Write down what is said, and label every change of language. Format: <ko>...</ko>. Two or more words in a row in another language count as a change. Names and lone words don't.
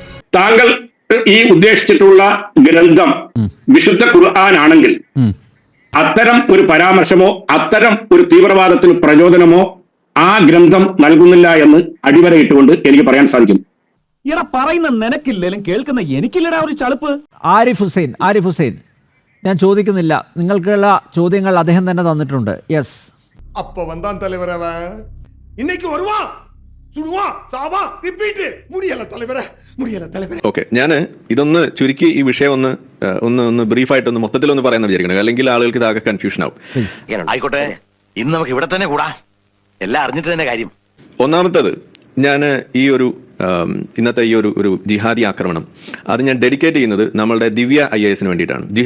<ml>താങ്കൾ ഈ ഉദ്ദേശിച്ചിട്ടുള്ള ഗ്രന്ഥം വിശുദ്ധ ഖുർആൻ ആണെങ്കിൽ അത്തരം ഒരു പരാമർശമോ അത്തരം ഒരു തീവ്രവാദത്തിന് പ്രചോദനമോ ആ ഗ്രന്ഥം നൽകുന്നില്ല എന്ന് അടിവരയിട്ടുകൊണ്ട് എനിക്ക് പറയാൻ സാധിക്കും. ഇട പറയുന്ന നിനക്കില്ലേലും കേൾക്കുന്ന എനിക്കില്ലടാ ഒരു ചളുപ്പ്. ആരിഫ് ഹുസൈൻ, ഞാൻ ചോദിക്കുന്നില്ല, നിങ്ങൾക്കുള്ള ചോദ്യങ്ങൾ അദ്ദേഹം തന്നെ തന്നിട്ടുണ്ട്. യെസ്,</ml> <ta>அப்ப வந்தான் தலைவர் அவன். இன்னைக்கு வருவான், சுடுவான், சாவா, ரிப்பீட். முடியல தலைவரே, முடியல தலைவரே.</ta> <ml>ഓക്കെ, ഞാൻ ഇതൊന്ന് ചുരുക്കി ഈ വിഷയം ഒന്ന് ബ്രീഫായിട്ടൊന്ന് മൊത്തത്തിലൊന്ന് പറയാൻ വിചാരിക്കണം, അല്ലെങ്കിൽ ആളുകൾക്ക് ഇതാകെ കൺഫ്യൂഷൻ ആവും. ആയിക്കോട്ടെ, ഇന്ന് നമുക്ക് ഇവിടെ തന്നെ കൂടാ, എല്ലാം അറിഞ്ഞിട്ട് തന്നെ കാര്യം. ഒന്നാമത്തത്, ഞാൻ ഈ ഒരു ഇന്നത്തെ ഈ ഒരു ജിഹാദി ആക്രമണം അത് ഞാൻ ഡെഡിക്കേറ്റ് ചെയ്യുന്നത് നമ്മളുടെ ദിവ്യ IAS വേണ്ടിയിട്ടാണ്.</ml>